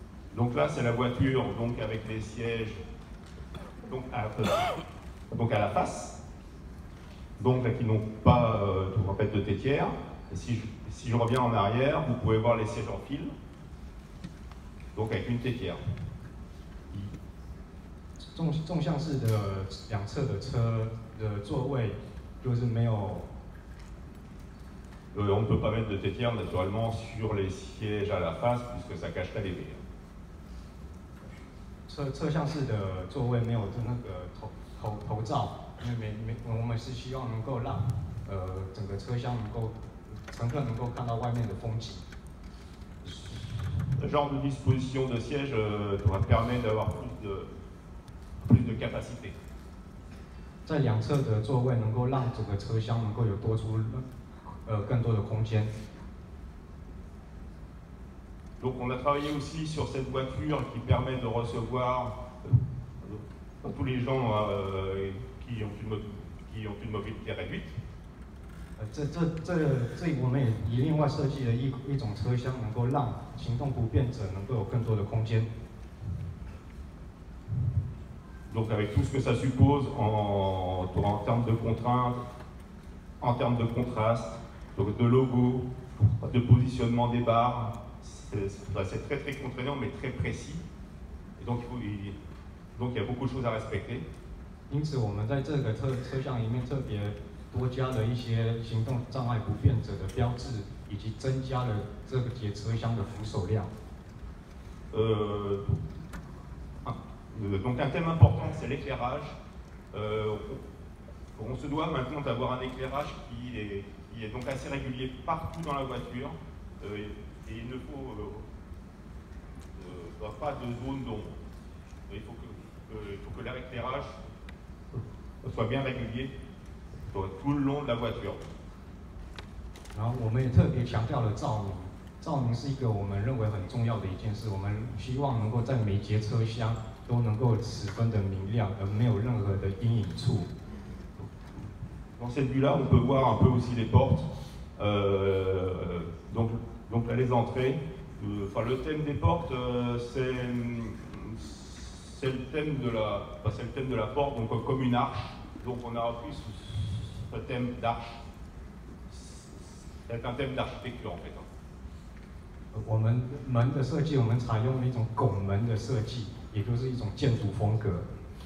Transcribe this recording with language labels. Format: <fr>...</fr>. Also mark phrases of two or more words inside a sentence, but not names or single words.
<fr>Donc là, c'est la voiture donc avec les sièges donc à la face, donc là, qui n'ont pas en fait de tétière. Et si je reviens en arrière, vous pouvez voir les sièges en fil, donc avec une tétière.</fr> <zh>纵向式的两侧的车的座位就是没有。</zh> <fr>on ne peut pas mettre de tétière naturellement sur les sièges à la face puisque ça cacherait les verres.</fr> <zh>侧向式的座位没有那个头罩，因为我们是希望能够让整个车厢乘客能够看到外面的风景。</zh> <fr>Ce genre de disposition de siège permet d'avoir plus de capacité.</fr> <zh>在两侧的座位能够让整个车厢能够有多出更多的空间。</zh> <fr>Donc on a travaillé aussi sur cette voiture qui permet de recevoir tous les gens qui ont une mobilité réduite.</fr> <zh>这我们也另外设计了一种车厢，能够让行动不便者能够有更多的空间。</zh> <fr>Donc avec tout ce que ça suppose en termes de contraintes, en termes de contraste, donc de logo, de positionnement des barres, c'est très très contraignant mais très précis. Et donc il y a beaucoup de choses à respecter.</fr> <zh>因此我们在这个车厢里面特别多加了一些行动障碍不便者的标志，以及增加了这个节车厢的扶手量。</zh> <fr>Donc un thème important, c'est l'éclairage. On se doit maintenant d'avoir un éclairage qui est donc assez régulier partout dans la voiture. Et il ne faut pas de zone d'ombre. Il faut que l'éclairage soit bien régulier tout le long de la voiture.</fr> <zh>然后我们也特别强调了照明，照明是一个我们认为很重要的一件事。我们希望能够在每节车厢都能够十分的明亮，而没有任何的阴影处。</zh> <fr>Dans cette vue-là, on peut voir un peu aussi les portes. Donc là, les entrées. Enfin, le thème des portes, c'est le thème de la porte, donc comme une arche. Donc on a repris ce thème d'arche. C'est un thème d'architecture en fait.</fr> <zh>我们门的设计，我们采用了一种拱门的设计，也就是一种建筑风格。</zh>